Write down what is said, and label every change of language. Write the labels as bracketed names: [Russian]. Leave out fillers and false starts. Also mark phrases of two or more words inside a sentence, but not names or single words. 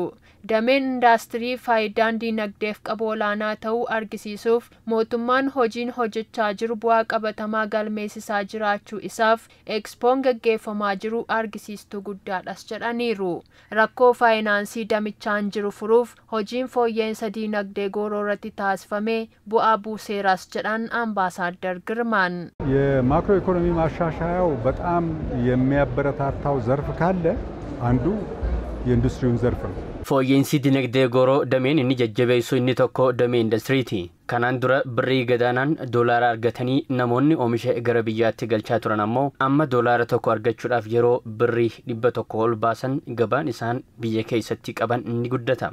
[Oromo] Dameen indaastirii faayidaan diinagdeef qabu olaanaa ta'uu argisiisuuf mootummaan hojiin hojjechaa jiru bu'aa qabatamaa galmeessisaa jiraachuu isaaf Expoon gaggeeffamaa jiru argisiistuu guddaadhas jedhaniiru. Rakkoo faayinaansii damichaan jiru furuuf hojiin fooyya'insa diinagdee gooroo irratti taasifame bu'aa buuseeras jedhan Ambaasaadder Girmaan. [Amharic] የማክሮ ኢኮኖሚ ማሻሻያው በጣም የሚያበረታታው ዘርፍ ካለ አንዱ የኢንዱስትሪውን ዘርፍ ነው። [Oromo] Fooyya'insi dinagdee gooroo dameen inni jajjabeessu inni tokko damee indastiriiti. Kanaan dura birrii gadaanaan doolaara argatanii namoonni oomisha gara biyyaatti galchaa turan ammoo amma doolaara tokko argachuudhaaf yeroo birrii 100 ol baasan gabaan isaan biyya keessatti qaban ni guddata.